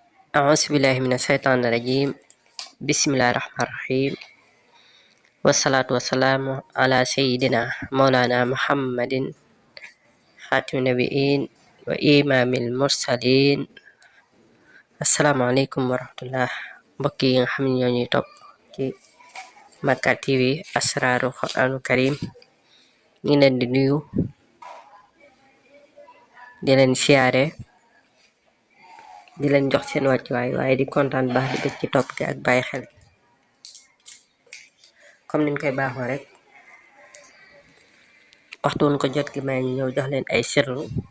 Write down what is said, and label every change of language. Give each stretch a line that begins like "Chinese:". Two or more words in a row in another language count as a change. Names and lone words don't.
Arabic: أعوذ بالله من الشيطان الرجيم بسم الله الرحمن الرحيم والصلاة والسلام على سيدنا مولانا محمد خاتم النبيين وإمام المرسلين السلام عليكم ورحمة الله
Wolof: mbokk yi nga xam ne ñoo ñuy topp ci Makka
Arabic: TV asraaru Qur'aanu Karim
Wolof: ñi leen di nuyu di leen siyaare di leen jox seen wàccuwaay waaye di kontaan baax di bëgg ci topp gi ak bàyyi xel comme niñ koy baaxoo rek waxtu woon ko jot gi may ñu ñëw jox leen ay sirru